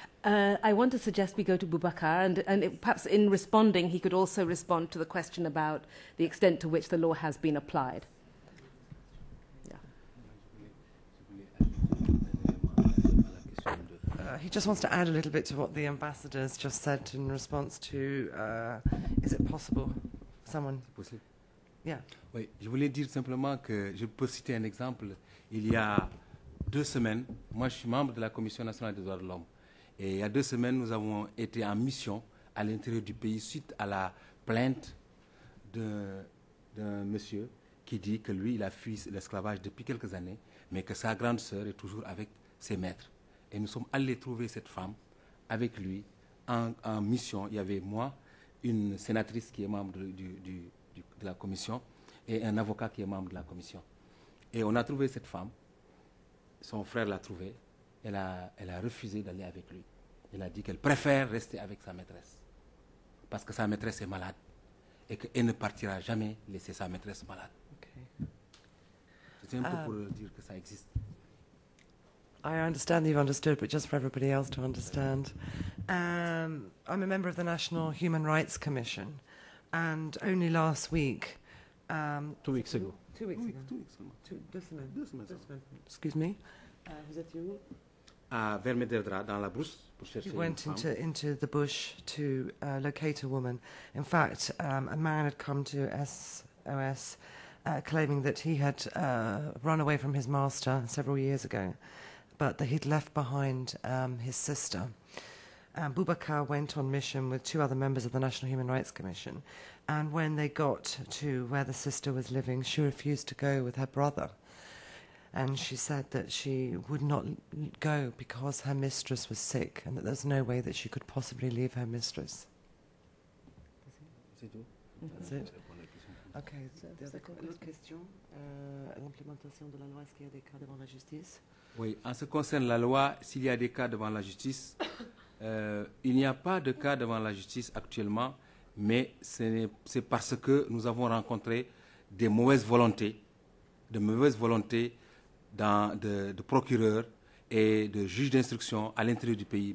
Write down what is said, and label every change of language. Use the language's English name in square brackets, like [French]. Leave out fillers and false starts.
[English] I want to suggest we go to Boubacar, and perhaps in responding, he could also respond to the question about the extent to which the law has been applied. He just wants to add a little bit to what the ambassadors just said in response to, is it possible? Someone? Possible. Yeah. [French] Oui, je voulais dire simplement que je peux citer un exemple. Il y a 2 semaines, moi je suis membre de la Commission nationale des droits de l'homme. Et il y a 2 semaines, nous avons été en mission à l'intérieur du pays suite à la plainte d'un monsieur qui dit que lui, il a fui l'esclavage depuis quelques années, mais que sa grande sœur est toujours avec ses maîtres. Et nous sommes allés trouver cette femme avec lui en mission. Il y avait moi, une sénatrice qui est membre de la commission et un avocat qui est membre de la commission. Et on a trouvé cette femme. Son frère l'a trouvée. Elle a refusé d'aller avec lui. Elle a dit qu'elle préfère rester avec sa maîtresse. Parce que sa maîtresse est malade. Et qu'elle ne partira jamais laisser sa maîtresse malade. Okay. C'est un peu pour dire que ça existe. [English] I understand you've understood, but just for everybody else to understand. I'm a member of the National Human Rights Commission, and only last week... 2 weeks ago. 2 weeks ago. [French] 2 semaines. [English] Excuse me. [French] Vous êtes où? À Vermederdra, dans la brousse, pour chercher [English] He went into the bush to locate a woman. In fact, a man had come to SOS claiming that he had run away from his master several years ago, but that he'd left behind his sister. Boubacar went on mission with 2 other members of the National Human Rights Commission, and when they got to where the sister was living, she refused to go with her brother. And she said that she would not go because her mistress was sick and that there's no way that she could possibly leave her mistress. That's it? [French] Okay, l'autre question, l'implémentation de la loi, est-ce qu'il y a des cas devant la justice? Oui, en ce qui concerne la loi, s'il y a des cas devant la justice, il n'y a pas de cas devant la justice actuellement, mais c'est parce que nous avons rencontré des mauvaises volontés, de procureurs et de juges d'instruction à l'intérieur du pays.